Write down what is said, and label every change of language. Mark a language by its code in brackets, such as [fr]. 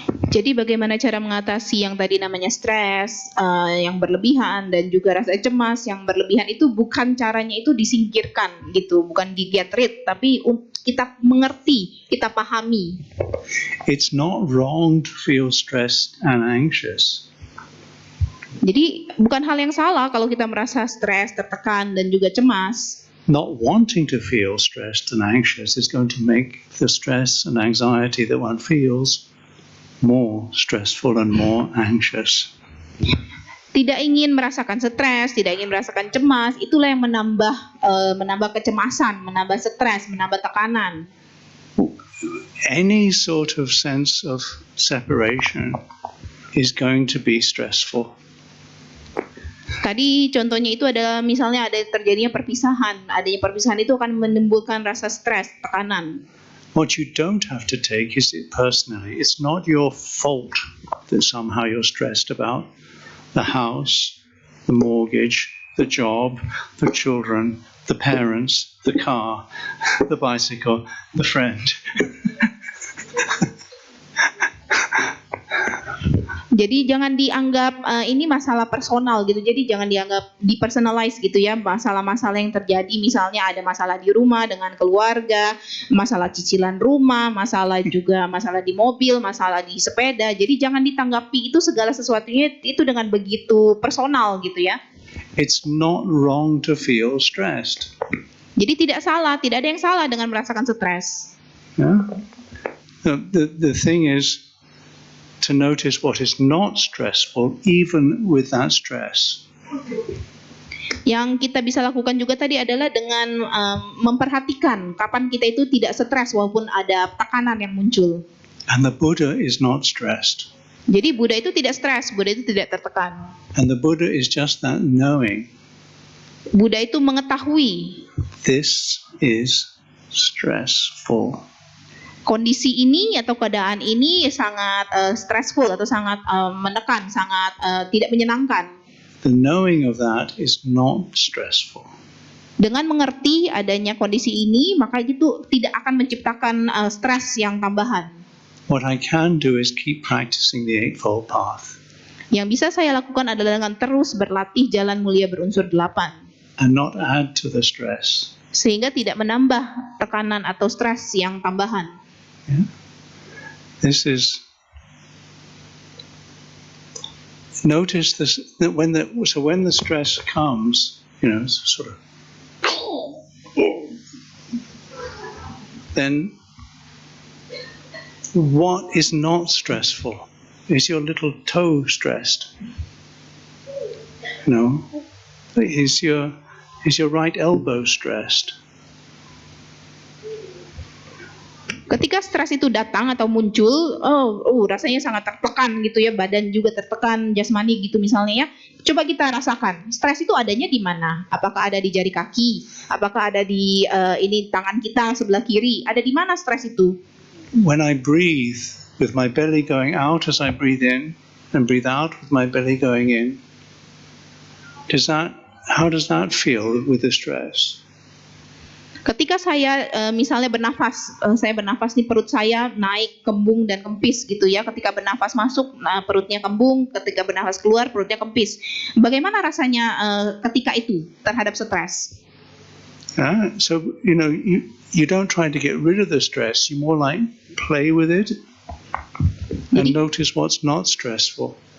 [id] Jadi bagaimana cara mengatasi yang tadi namanya stres, yang berlebihan dan juga rasa cemas yang berlebihan itu bukan caranya itu disingkirkan gitu, bukan di [en] get rid, [id] tapi kita mengerti, kita pahami. [en] It's not wrong to feel stressed and anxious. [id] Jadi bukan hal yang salah kalau kita merasa stres, tertekan dan juga cemas. [en] Not wanting to feel stressed and anxious is going to make the stress and anxiety that one feels more stressful and more anxious. [id] Tidak ingin merasakan stres, tidak ingin merasakan cemas, itulah yang menambah kecemasan, menambah stres, menambah tekanan. [en] Any sort of sense of separation is going to be stressful. [id] Tadi contohnya itu adalah misalnya ada terjadinya perpisahan. Adanya perpisahan itu akan menimbulkan rasa stres, tekanan. [en] What you don't have to take is it personally. It's not your fault that somehow you're stressed about the house, the mortgage, the job, the children, the parents, the car, the bicycle, the friend. [id] Jadi jangan dianggap ini masalah personal gitu. Jadi jangan dianggap depersonalize gitu ya. Masalah-masalah yang terjadi misalnya ada masalah di rumah dengan keluarga, masalah cicilan rumah, masalah di mobil, masalah di sepeda. Jadi jangan ditanggapi itu segala sesuatunya itu dengan begitu personal gitu ya. [en] It's not wrong to feel stressed. [id] Jadi tidak ada yang salah dengan merasakan stres. [en] Yeah? The thing is to notice what is not stressful even with that stress. [id] Yang kita bisa lakukan juga tadi adalah dengan memperhatikan kapan kita itu tidak stres walaupun ada tekanan yang muncul. [en] And the Buddha is not stressed. [id] Jadi Buddha itu tidak stres, Buddha itu tidak tertekan. [en] And the Buddha is just that knowing. [id] Buddha itu mengetahui [en] This is stressful. [id] kondisi ini atau keadaan ini sangat stressful atau sangat menekan, sangat tidak menyenangkan. [en] The knowing of that is not stressful. [id] Dengan mengerti adanya kondisi ini, maka itu tidak akan menciptakan stres yang tambahan. [en] What I can do is keep practicing the Eightfold Path [id] Yang bisa saya lakukan adalah dengan terus berlatih jalan mulia berunsur 8, [en] and not add to the stress. [id] sehingga tidak menambah tekanan atau stres yang tambahan. [en] This is, notice this, that when the stress comes, sort of, then what is not stressful? Is your little toe stressed? No. Is your right elbow stressed? [id] Ketika stres itu datang atau muncul, rasanya sangat tertekan gitu ya, badan juga tertekan, jasmani gitu misalnya ya. Coba kita rasakan, stres itu adanya di mana? Apakah ada di jari kaki? Apakah ada di tangan kita sebelah kiri? Ada di mana stres itu? [en] When I breathe with my belly going out as I breathe in and breathe out with my belly going in, how does that feel with the stress? [id] Ketika saya misalnya bernafas, saya bernafas nih, perut saya naik, kembung dan kempis gitu ya. Ketika bernafas masuk, perutnya kembung. Ketika bernafas keluar, perutnya kempis. Bagaimana rasanya ketika itu terhadap stres? [en] So you don't try to get rid of the stress. You more like play with it and notice what's not stressful.